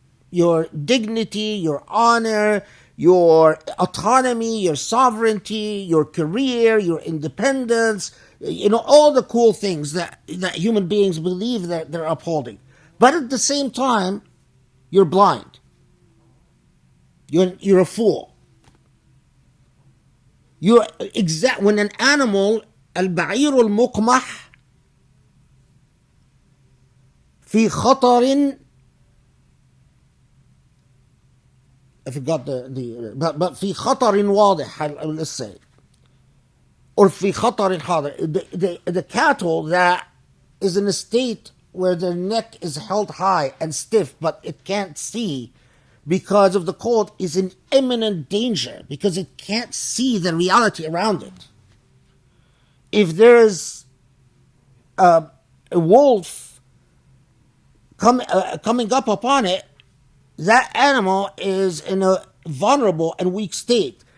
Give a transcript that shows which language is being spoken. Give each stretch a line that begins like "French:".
English: your dignity, your honor, your autonomy, your sovereignty, your career, your independence, all the cool things that human beings believe that they're upholding. But at the same time, you're blind. You're a fool. When an animal,
Arabic: البعير المقمح في خطر,
English: I forgot but
Arabic: في خطر واضح,
English: let's say, or
Arabic: في خطر حاضر.
English: The cattle that is in a state where their neck is held high and stiff, but it can't see because of the cold, is in imminent danger because it can't see the reality around it. If there's a wolf coming up upon it, that animal is in a vulnerable and weak state.